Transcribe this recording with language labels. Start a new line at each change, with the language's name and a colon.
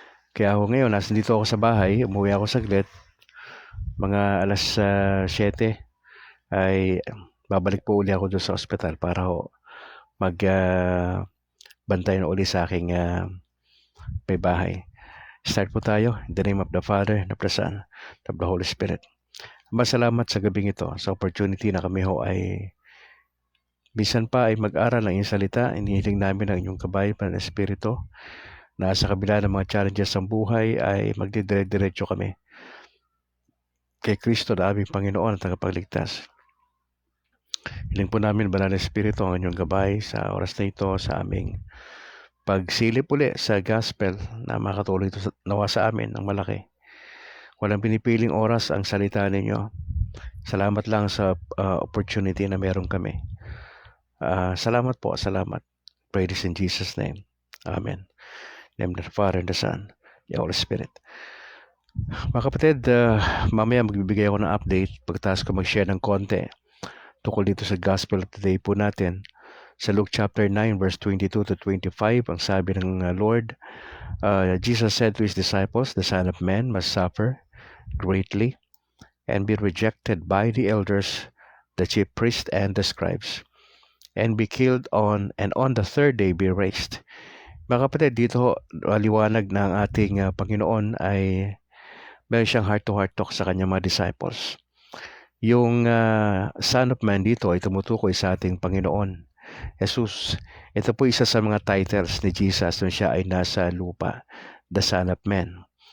Filipino: Kaya ako ngayon, nasa dito ako sa bahay, umuwi ako saglit. Mga alas 7 ay babalik po uli ako doon sa ospital para ho mag bantay na uli sa aking may bahay. Start po tayo.
English: In the name of the Father, of the Son, of the Holy Spirit.
Filipino: Masalamat sa gabing ito, sa opportunity na kami ho ay bisan pa ay mag-aral ng iyong salita. Inihiling namin ang inyong kabayan ng Espiritu na sa kabila ng mga challenges ng buhay ay magdidire-diretso kami kay Kristo na aming Panginoon at tagapagligtas. Hiling po namin, Banal na Espiritu, ang inyong gabay sa oras na ito sa aming pagsilip uli sa gospel na makatulong ito nawa sa amin ng malaki. Walang pinipiling oras ang salita ninyo. Salamat lang sa opportunity na meron kami. Salamat po, salamat.
English: Pray this in Jesus' name. Amen. In the name of the Father and the Son, the Holy Spirit.
Filipino: Mga kapatid, mamaya magbibigay ako ng update pagkatapos ko mag-share ng konti tungkol dito sa Gospel of the Day po natin. Sa Luke chapter 9 verse 22 to 25, ang sabi ng Lord,
English: Jesus said to His disciples, the Son of Man must suffer greatly and be rejected by the elders, the chief priests, and the scribes, and be killed and on the third day be raised.
Filipino: Mga kapatid, dito liwanag na ang ating Panginoon ay meron siyang heart-to-heart talk sa kanyang mga disciples. Yung Son of Man dito ay tumutukoy sa ating Panginoon Jesus. Ito po isa sa mga titles ni Jesus nung siya ay nasa lupa, the Son of Man.